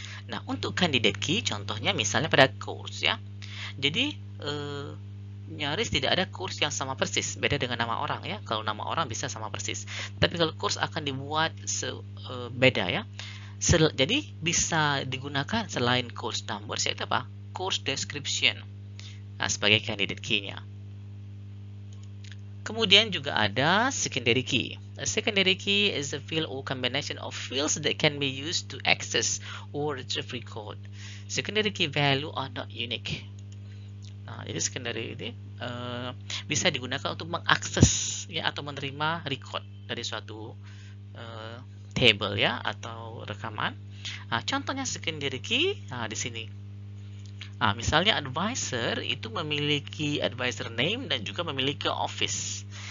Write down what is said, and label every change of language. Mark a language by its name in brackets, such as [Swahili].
[Indonesian] Nah, untuk candidate key contohnya misalnya pada course ya. Jadi nyaris tidak ada course yang sama persis, beda dengan nama orang ya. Kalau nama orang bisa sama persis. Tapi kalau course akan dibuat beda ya. Jadi bisa digunakan selain course number yaitu apa? Course description. Nah, sebagai candidate key-nya. Kemudian juga ada secondary key. [English] A secondary key is a field or combination of fields that can be used to access or retrieve record. Secondary key value are not unique. [Indonesian] Nah, jadi secondary ini bisa digunakan untuk mengakses ya atau menerima record dari suatu table ya atau rekaman. Nah, contohnya secondary key di sini. Nah, misalnya advisor itu memiliki advisor name dan juga memiliki office.